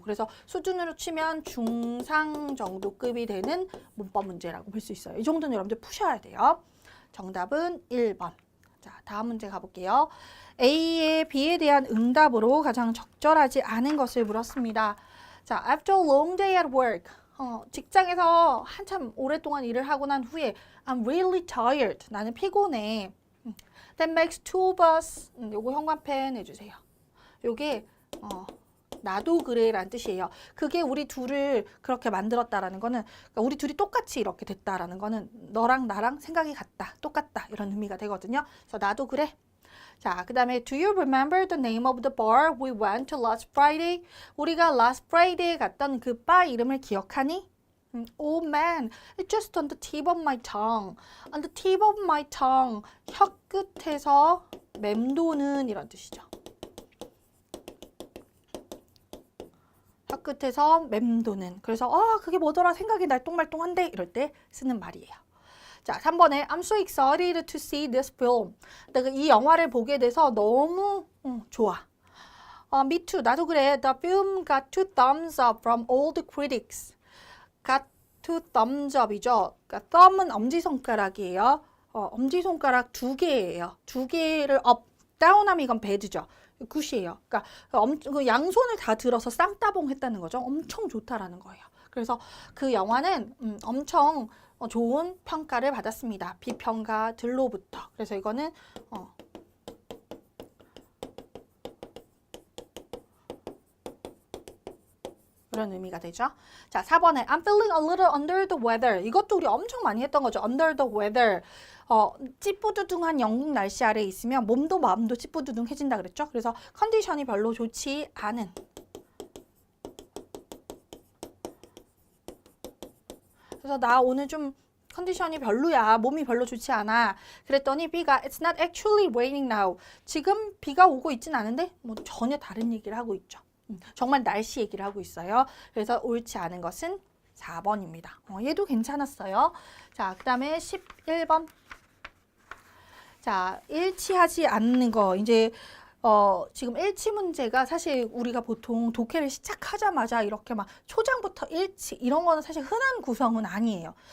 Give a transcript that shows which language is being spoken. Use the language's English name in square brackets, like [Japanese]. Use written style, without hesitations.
[Korean] 그래서 수준으로 치면 중상 정도급이 되는 문법 문제라고 볼 수 있어요. 이 정도는 여러분들 푸셔야 돼요. 정답은 1번. 자, 다음 문제 가볼게요. A의 B에 대한 응답으로 가장 적절하지 않은 것을 물었습니다. [English] 자, after a long day at work. [Korean] 직장에서 한참 오랫동안 일을 하고 난 후에 [English] I'm really tired. [Korean] 나는 피곤해. [English] That makes two of us. [Korean] 요거 형광펜 해주세요. 요게 나도 그래라는 뜻이에요. 그게 우리 둘을 그렇게 만들었다라는 거는 그러니까 우리 둘이 똑같이 이렇게 됐다라는 거는 너랑 나랑 생각이 같다, 똑같다 이런 의미가 되거든요. 그래서 나도 그래. [English] 자, 그 다음에 Do you remember the name of the bar we went to last Friday? [Korean] 우리가 last Friday에 갔던 그 바 이름을 기억하니? [English] Oh man, it's just on the tip of my tongue. On the tip of my tongue. [Korean] 혀 끝에서 맴도는 이런 뜻이죠. 혀 끝에서 맴도는. 그래서 그게 뭐더라 생각이 날똥말똥한데 이럴 때 쓰는 말이에요. [English] 자, 3번에 I'm so excited to see this film. [Korean] 내가 이 영화를 보게 돼서 너무 좋아. [English] Me too. [Korean] 나도 그래. [English] The film got 2 thumbs up from all the critics. got 2 thumbs up이죠. [Korean] 그러니까 thumb은 엄지손가락이에요. 엄지손가락 2개예요. 2개를 up, down하면 이건 bad죠. 굿이에요. 그러니까 그 양손을 다 들어서 쌍따봉 했다는 거죠. 엄청 좋다라는 거예요. 그래서 그 영화는 엄청 좋은 평가를 받았습니다. 비평가들로부터. 그래서 이거는 그런 의미가 되죠. [English] 자, 4번에 I'm feeling a little under the weather. [Korean] 이것도 우리 엄청 많이 했던 거죠. [English] under the weather. [Korean] 찌뿌두둥한 영국 날씨 아래에 있으면 몸도 마음도 찌뿌두둥해진다 그랬죠. 그래서 컨디션이 별로 좋지 않은. 그래서 나 오늘 좀 컨디션이 별로야. 몸이 별로 좋지 않아. [English] 그랬더니 B가 It's not actually raining now. [Korean] 지금 비가 오고 있진 않은데 뭐 전혀 다른 얘기를 하고 있죠. 정말 날씨 얘기를 하고 있어요. 그래서 옳지 않은 것은 4번입니다. 얘도 괜찮았어요. 자, 그 다음에 11번. 자, 일치하지 않는 거. 이제 지금 일치 문제가 사실 우리가 보통 독해를 시작하자마자 이렇게 막 초장부터 일치 이런 거는 사실 흔한 구성은 아니에요.